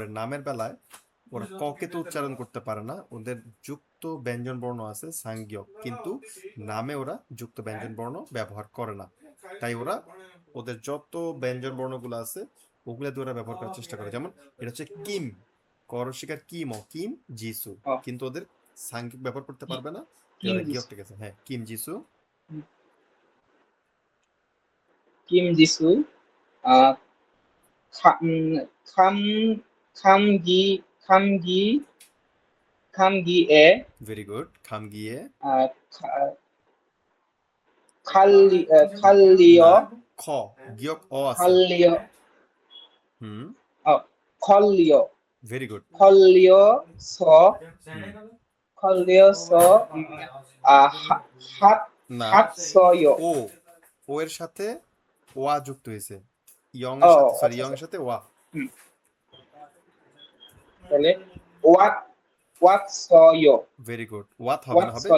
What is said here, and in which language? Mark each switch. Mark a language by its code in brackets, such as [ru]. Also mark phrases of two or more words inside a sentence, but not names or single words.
[bn] নামের বেলায় ওরা ককে তো উচ্চারণ করতে পারে না, ওদের যুক্ত ব্যঞ্জন বর্ণ আছে সাংগিয়ক, কিন্তু নামে ওরা যুক্ত ব্যঞ্জন বর্ণ ব্যবহার করে না। তাই ওরা ওদের যত ব্যঞ্জন বর্ণগুলো আছে ওগুলা দিয়ে ওরা ব্যবহার করার চেষ্টা করে। যেমন এটা হচ্ছে কিম, করশিকার কিম ও কিম জিসু, 어, কিন্তু ওদের সাংখ্যিক ব্যবহার করতে [ko] 기- [bn] পারবে না, তাই ওরা গিয়ক [ko] 김지수. [bn] ঠিক আছে। হ্যাঁ, কিম জিসু। [ko] 음, 김지수. 아, 감, 감기, 감기에, [en] very good. [bn] খাম গিয়ে। 아, না, [ko] 칼리어, [bn] খ, গিয়ক অ আছে। [ko] 칼리어, হুম, 컬리어, [en] very good. [ko] 컬리어서, হুম, 컬리어서, [bn] না, [ko] 핫서요. [bn] ও, ও এর সাথে ওয়া যুক্ত হয়েছে, ইয়ং এর সাথে, সরি, আচ্ছা ইয়ং আচ্ছা এর সাথে ওয়া। হুম তাহলে [en] what what [bn] সয় [en] very good. [bn] ওয়াত হবে what না, হবে